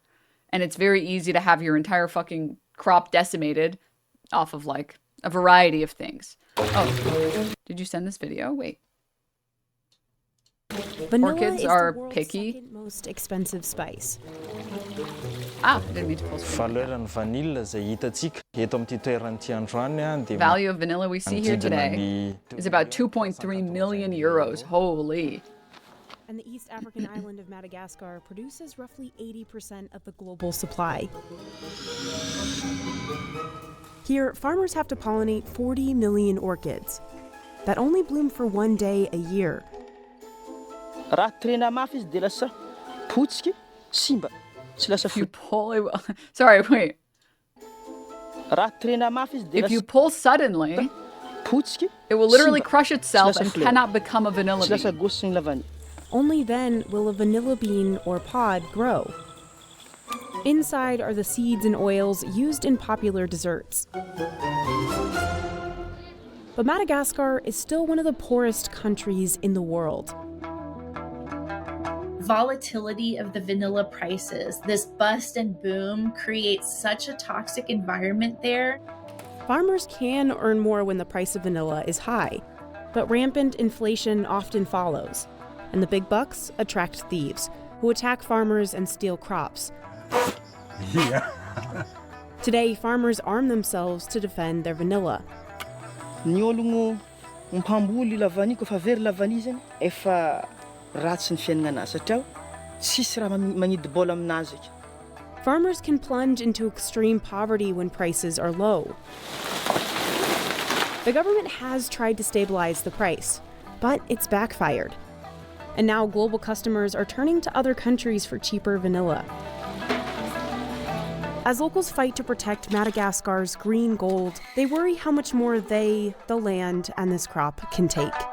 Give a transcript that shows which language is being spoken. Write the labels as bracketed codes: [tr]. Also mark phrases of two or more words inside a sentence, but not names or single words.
[en] And it's very easy to have your entire fucking crop decimated off of like a variety of things. Oh, did you send this video? Wait. Vanilla Orchids is are the world's picky. second most expensive spice. Ah, I didn't mean to pull screen. [mg] Valeran'ny vanilla izay hitantsika eto amin'ity toeran'ity androany a dia [en] Value of vanilla we see here today is about 2.3 million euros. Holy. And the East African island of Madagascar produces roughly 80% of the global supply. Here, farmers have to pollinate 40 million orchids that only bloom for one day a year. [mg] Raha trena mafy izy dia lasa potsiky, simba, tsy lasa [en] If you pull it, sorry, wait. [mg] Raha trena mafy izy dia [en] If you pull suddenly, [mg] potsiky, [en] it will literally [mg] simba, [en] crush itself [mg] tsy [en] and [mg] lasa fleur, [en] cannot become a vanilla [mg] tsy lasa [en] bean. [mg] gosy sy ny lavany. [en] Only then will a vanilla bean or pod grow. Inside are the seeds and oils used in popular desserts. But Madagascar is still one of the poorest countries in the world. Volatility of the vanilla prices, this bust and boom creates such a toxic environment there. Farmers can earn more when the price of vanilla is high, but rampant inflation often follows, and the big bucks attract thieves who attack farmers and steal crops. Yeah. Today, farmers arm themselves to defend their vanilla. [mg] Ny ologno mpamboly lavany kofa very lavany zany efa ratsy ny fiainagnazy satria tsisy raha magnidy bola aminazy. [en] Farmers can plunge into extreme poverty when prices are low. The government has tried to stabilize the price, but it's backfired. And now global customers are turning to other countries for cheaper vanilla. As locals fight to protect Madagascar's green gold, they worry how much more they, the land, and this crop can take.